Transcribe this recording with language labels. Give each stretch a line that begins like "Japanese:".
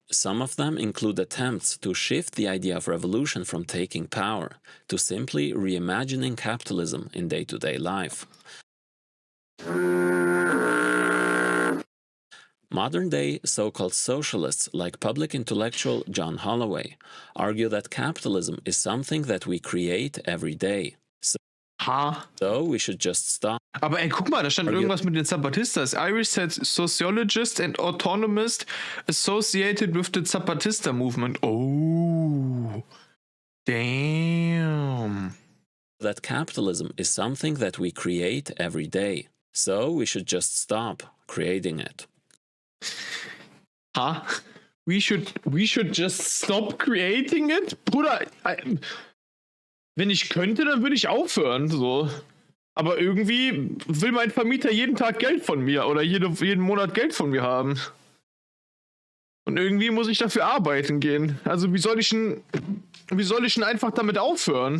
English: Some of them include attempts to shift the idea of revolution from taking power to simply reimagining capitalism in day-to-day life. Modern-day so-called socialists like public intellectual John Holloway argue that capitalism is something that we create every day. So we should just stop.
German: Aber ey, guck mal, da stand irgendwas mit den Zapatistas.
English: Irish said sociologist and autonomist associated with the Zapatista movement. Oh, damn. That capitalism is something that we create every day. So we should just stop creating it. Huh? We should just stop creating it?
German: Bruder, wenn ich könnte, dann würde ich aufhören, so. Aber irgendwie will mein Vermieter jeden Tag Geld von mir oder jeden Monat Geld von mir haben. Und irgendwie muss ich dafür arbeiten gehen. Also wie soll ich denn einfach damit aufhören?